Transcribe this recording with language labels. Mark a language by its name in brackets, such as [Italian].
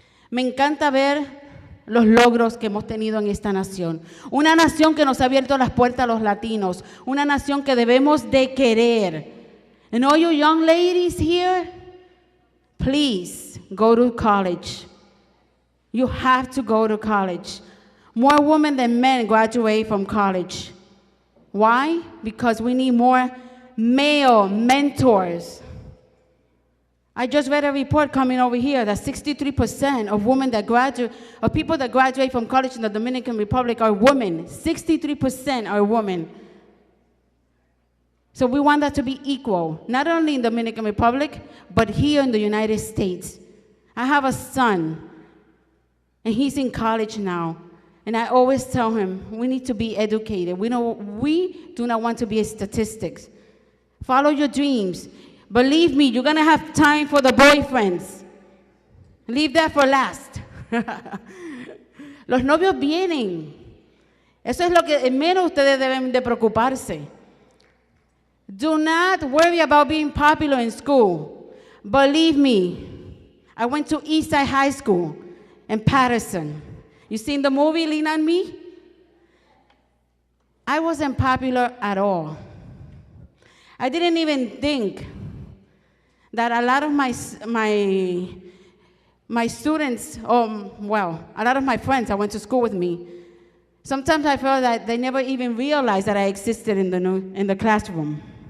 [Spanish] Me encanta ver los logros que hemos tenido en esta nación. Una nación que nos ha abierto las puertas a los latinos. Una nación que debemos de querer. [English] And all you young ladies here, please go to college. You have to go to college. More women than men graduate from college. Why? Because we need more male mentors. I just read a report coming over here that 63% of women that graduate, of people that graduate from college in the Dominican Republic are women. 63% are women. So we want that to be equal, not only in the Dominican Republic, but here in the United States. I have a son, and he's in college now. And I always tell him, we need to be educated. We do not want to be statistics. Follow your dreams. Believe me, you're going to have time for the boyfriends. Leave that for last. [Spanish] Los novios vienen. Eso es lo que menos ustedes deben de preocuparse. [English] Do not worry about being popular in school. Believe me, I went to Eastside High School in Patterson. You seen the movie Lean on Me? I wasn't popular at all. I didn't even think that a lot of my students, well, a lot of my friends that went to school with me, sometimes I felt that they never even realized that I existed in the classroom.